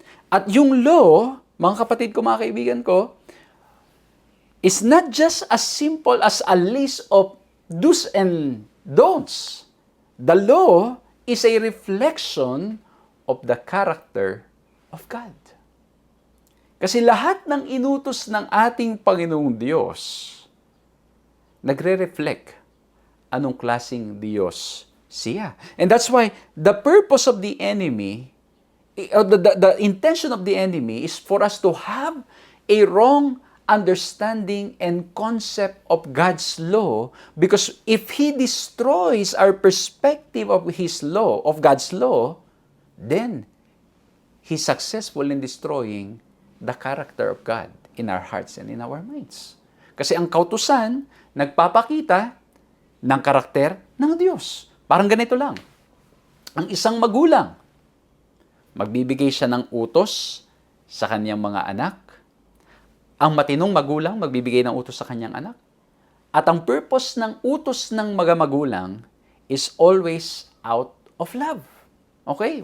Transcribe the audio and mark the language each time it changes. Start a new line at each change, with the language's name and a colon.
English: At yung law,
Filipino: mga kapatid ko, mga kaibigan ko,
English: is not just as simple as a list of do's and don'ts. The law is a reflection of the character of God.
Filipino: Kasi lahat ng inutos ng ating Panginoong Diyos, nagre-reflect anong klaseng Diyos siya.
English: And that's why the purpose of the enemy, the intention of the enemy is for us to have a wrong understanding and concept of God's law, because if He destroys our perspective of His law, of God's law, then He's successful in destroying the character of God in our hearts and in our minds.
Filipino: Kasi ang kautusan, nagpapakita ng karakter ng Diyos. Parang ganito lang. Ang isang magulang, magbibigay siya ng utos sa kanyang mga anak. Ang matinong magulang, magbibigay ng utos sa kanyang anak. At ang purpose ng utos ng mga magulang
English: is always out of love. Okay?